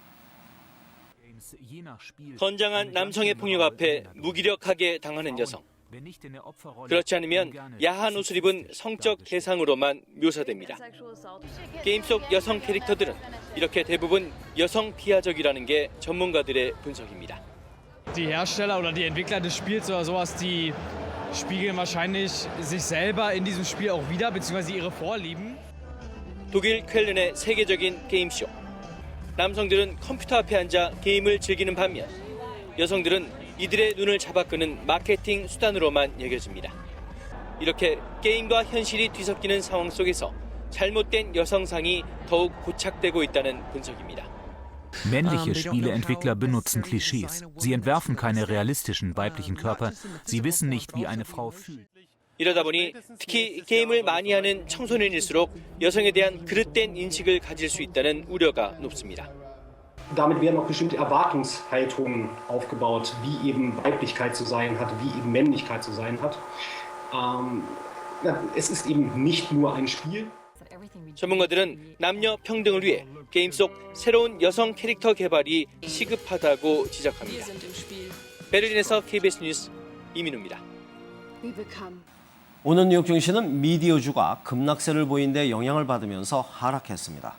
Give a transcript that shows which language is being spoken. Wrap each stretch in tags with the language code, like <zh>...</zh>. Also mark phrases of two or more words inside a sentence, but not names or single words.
<ko>건장한 남성의 폭력 앞에 무기력하게 당하는 여성. 그렇지 않으면 야한 옷을 입은 성적 대상으로만 묘사됩니다. 게임 속 여성 캐릭터들은 이렇게 대부분 여성 비하적이라는 게 전문가들의 분석입니다.</ko> <de>Die Hersteller oder die Entwickler des Spiels oder sowas, die spiegeln wahrscheinlich sich selber in diesem Spiel auch wider, beziehungsweise ihre Vorlieben.</de> <ko>독일 쾰른의 세계적인 게임쇼. 남성들은 컴퓨터 앞에 앉아 게임을 즐기는 반면 여성들은 이들의 눈을 잡아끄는 마케팅 수단으로만 여겨집니다. 이렇게 게임과 현실이 뒤섞이는 상황 속에서 잘못된 여성상이 더욱 고착되고 있다는 분석입니다.</ko> <de>Männliche Spieleentwickler benutzen Klischees. Sie entwerfen keine realistischen weiblichen Körper. Sie wissen nicht, wie eine Frau fühlt.</de> <ko>이러다 보니 특히 게임을 많이 하는 청소년일수록 여성에 대한 그릇된 인식을 가질 수 있다는 우려가 높습니다.</ko> <de>Damit werden auch bestimmte Erwartungshaltungen aufgebaut, wie eben Weiblichkeit zu sein hat, wie eben Männlichkeit zu sein hat. Es ist eben nicht nur ein Spiel.</de> <ko>전문가들은 남녀 평등을 위해 게임 속 새로운 여성 캐릭터 개발이 시급하다고 지적합니다. 베를린에서 KBS 뉴스 이민우입니다. 오늘 뉴욕 증시는 미디어주가 급락세를 보인 데 영향을 받으면서 하락했습니다.</ko>